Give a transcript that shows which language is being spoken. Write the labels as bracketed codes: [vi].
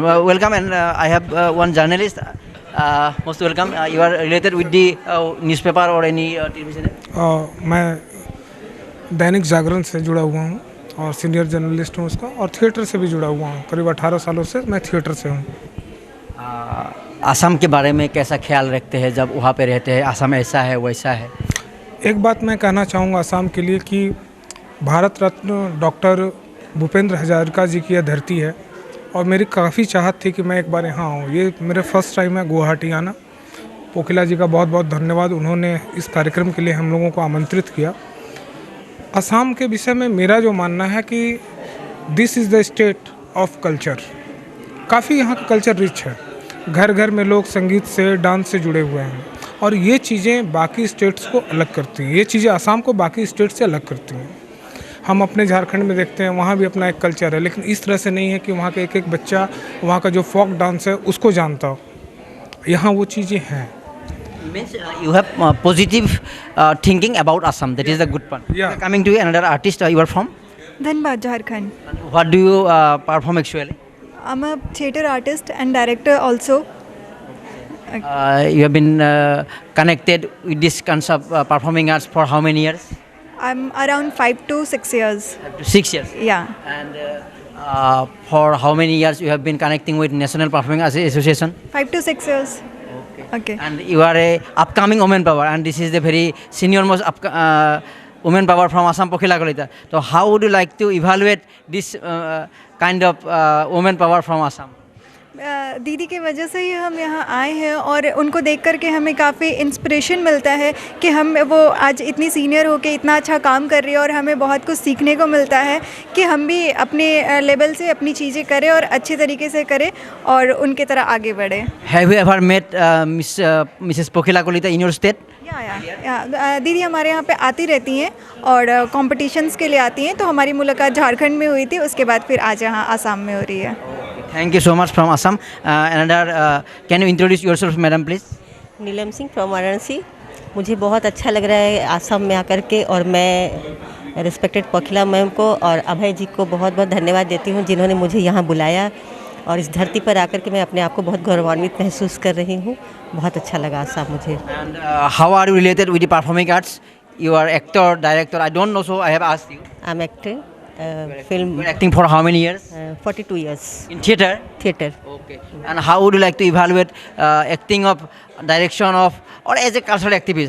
[en] Welcome, and I have one journalist. Most welcome. You are related with the newspaper or any television? [hi] मैं दैनिक जागरण से जुड़ा हुआ हूँ और सीनियर जर्नलिस्ट हूँ उसका, और थिएटर से भी जुड़ा हुआ हूँ। करीब 18 सालों से मैं थिएटर से हूँ। असम के बारे में कैसा ख्याल रखते हैं जब वहाँ पे रहते हैं? असम ऐसा है वैसा है? एक बात मैं कहना चाहूँगा असम के लिए कि भारत रत्न डॉक्टर भूपेंद्र हजारिका जी की यह धरती है और मेरी काफ़ी चाहत थी कि मैं एक बार यहाँ आऊँ। ये मेरे फर्स्ट टाइम है गुवाहाटी आना। पोखिला जी का बहुत बहुत धन्यवाद, उन्होंने इस कार्यक्रम के लिए हम लोगों को आमंत्रित किया। असम के विषय में मेरा जो मानना है कि [en] This is the state of culture. [hi] काफ़ी यहाँ का कल्चर रिच है, घर घर में लोग संगीत से डांस से जुड़े हुए हैं और ये चीज़ें बाकी स्टेट्स को अलग करती हैं। ये चीज़ें असम को बाकी स्टेट से अलग करती हैं। हम अपने झारखंड में देखते हैं, वहाँ भी अपना एक कल्चर है, लेकिन इस तरह से नहीं है कि वहाँ का एक एक बच्चा वहाँ का जो फोक डांस है उसको जानता हो। यहाँ वो चीज़ें हैं। [en] Means you have positive thinking about Assam. That is the good part. Yeah. Coming to another artist, you are from? Dhanbad, Jharkhand. What do you perform actually? I'm a theatre artist and director also. You have been connected with this concept performing arts for how many years? I'm around 5 to 6 years. 6 years. Yeah. And for how many years you have been connecting with National Performing Arts Association? 5 to 6 years. Okay. And you are a upcoming woman power, and this is the very senior most woman power from Assam Pokhila Kolita. So how would you like to evaluate this kind of woman power from Assam? [hi] दीदी के वजह से ही हम यहाँ आए हैं और उनको देख कर के हमें काफ़ी इंस्पिरेशन मिलता है कि हम वो आज इतनी सीनियर होके इतना अच्छा काम कर रही है और हमें बहुत कुछ सीखने को मिलता है कि हम भी अपने लेवल से अपनी चीज़ें करें और अच्छे तरीके से करें और उनके तरह आगे बढ़े। [en] Have you ever met Mrs. Pokhila Kolita in your state? [hi] या दीदी हमारे यहाँ पे आती रहती हैं और कॉम्पिटिशन्स के लिए आती हैं, तो हमारी मुलाकात झारखंड में हुई थी, उसके बाद फिर आज यहाँ आसाम में हो रही है। [en] Thank you so much from Assam. Another, can you introduce yourself, madam, please? [hi] Neelam Singh from Varanasi. मुझे बहुत अच्छा लग रहा है आसाम में आकर के, और मैं रिस्पेक्टेड पोखिला मैम को और अभय जी को बहुत बहुत धन्यवाद देती हूँ जिन्होंने मुझे यहाँ बुलाया और इस धरती पर आकर के मैं अपने आप को बहुत गौरवान्वित महसूस कर रही हूँ। बहुत अच्छा लगा आसाम मुझे। [en] And how are you related with the performing arts? You are actor, director. I don't know, so I have asked you. I'm acting film. You are acting for how many years? 42 years. In theater? Theater. Okay. And how would you like to evaluate acting of, direction of, or as a cultural activist?